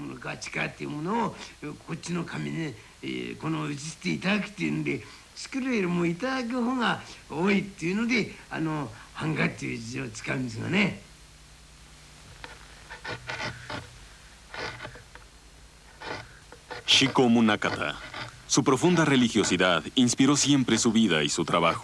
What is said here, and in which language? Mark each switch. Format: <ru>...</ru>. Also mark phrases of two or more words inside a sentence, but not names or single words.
<ja>か力っていうものをこっちの紙に、この移していただくっていうんで、作るよりもいただく方が多いっていうので版画っていう字を使うんですがね。 Shiko Munakata.</ja> <es>Su profunda religiosidad inspiró siempre su vida y su trabajo.</es>